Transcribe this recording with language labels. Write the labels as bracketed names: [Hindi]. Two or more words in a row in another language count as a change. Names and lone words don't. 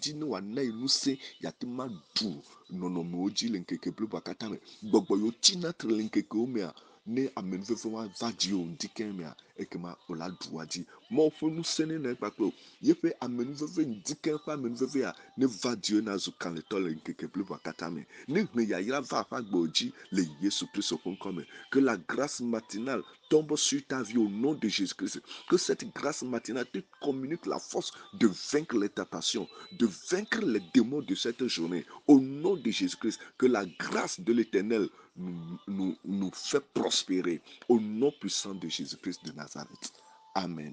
[Ewe] dzi ne wòana yi ŋusẽ yate ma ɖu nɔnɔmewo dzi le nkeke bliboa katã me gbɔgbɔ yiwo tina tre le nkekewo mea ne amenuveve wa va dzi o ŋdi keŋ mea ekema wòla ɖu wa dzi Mawu ƒe ŋusẽ ne nɔ kpakpe o yeƒe amenuveve ŋdi keŋ ƒe amenuvevea ne va dzi o na zu kalẽtɔ le nkeke bliboa katã me ne hlẽ yayra va ƒe agbewo dzi le Yesu Christ ƒe ŋkɔ me [French] que la grâce matinale tombe sur ta vie au nom de Jésus-Christ que cette grâce matinale te communique la force de vaincre les tentations de vaincre les démons de cette journée au nom de Jésus-Christ que la grâce de l'Éternel nous fait prospérer au nom puissant de Jésus-Christ de Nazareth. Amen.